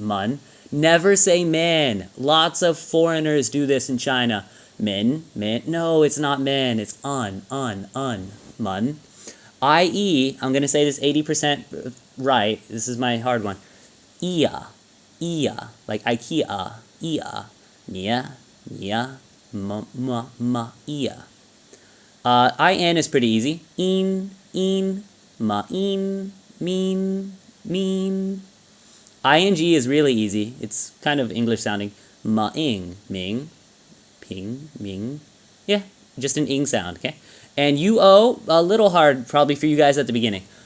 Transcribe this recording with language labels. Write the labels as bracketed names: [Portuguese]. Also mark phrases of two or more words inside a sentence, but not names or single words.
[English] Mun. Never say men. Lots of foreigners do this in China. Men. No, it's not men. It's un. Mun. I-E, I'm going to say this 80% right. This is my hard one. Ia. Like IKEA. Ia. Nia. Ia. I-N is pretty easy. In. Ma-in. Mean. I-N-G is really easy. It's kind of English sounding. Ma-ing. Ming. Ping. Ming. Yeah, just an ing sound, okay? And U-O, a little hard probably for you guys at the beginning.